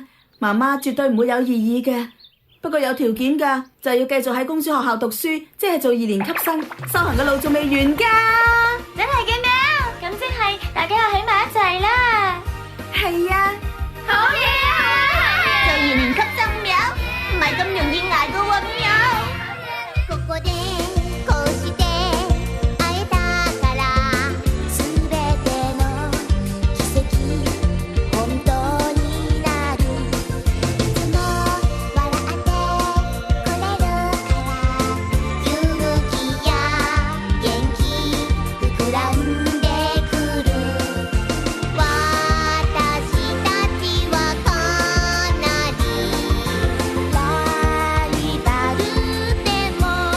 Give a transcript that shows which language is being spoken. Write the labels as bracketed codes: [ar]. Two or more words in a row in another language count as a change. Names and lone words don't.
[yue] 媽媽絕對唔會有異議嘅，不過有條件㗎，就要繼續喺公主學校讀書，即係做2年級生，修行嘅路仲未完㗎。真係嘅喵？咁即係大家又喺埋一齊啦。係啊，好嘢啊！做2年級生喵，唔係咁容易捱噶喎喵。 [ja] ここでこうして会えたから全ての奇跡本当になるいつも笑ってくれるから勇気や元気膨らんでくる私たちはかなりライバルでも